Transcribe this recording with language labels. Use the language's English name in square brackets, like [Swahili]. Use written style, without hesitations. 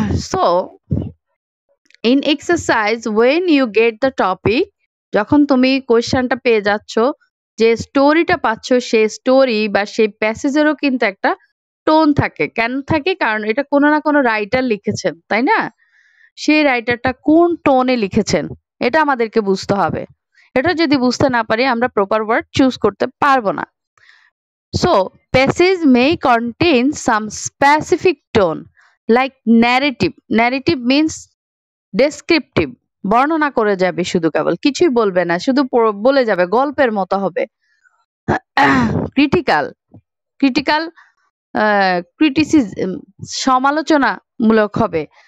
[English] So, in exercise, when you get the topic, [Bangla] যখন তুমি কোয়েশ্চেনটা পেয়ে যাচ্ছ, যে স্টোরিটা পাচ্ছ, সেই স্টোরি বা সেই প্যাসেজেরও কিন্তু একটা টোন থাকে। কেন থাকে? কারণ এটা কোনো না কোনো রাইটার লিখেছেন, তাই না? সেই রাইটারটা কোন টোনে লিখেছেন, এটা আমাদেরকে বুঝতে হবে। এটা যদি বুঝতে না পারি, আমরা প্রপার ওয়ার্ড চুজ করতে পারবো না। [English] So, passage may contain some specific tone, like narrative. [Bangla] Narrative means descriptive, বর্ণনা করে যাবে, শুধু কেবল কিছুই বলবে না, শুধু বলে যাবে, গল্পের মতো হবে। ক্রিটিক্যাল, ক্রিটিক্যাল ক্রিটিসিজম, সমালোচনামূলক হবে।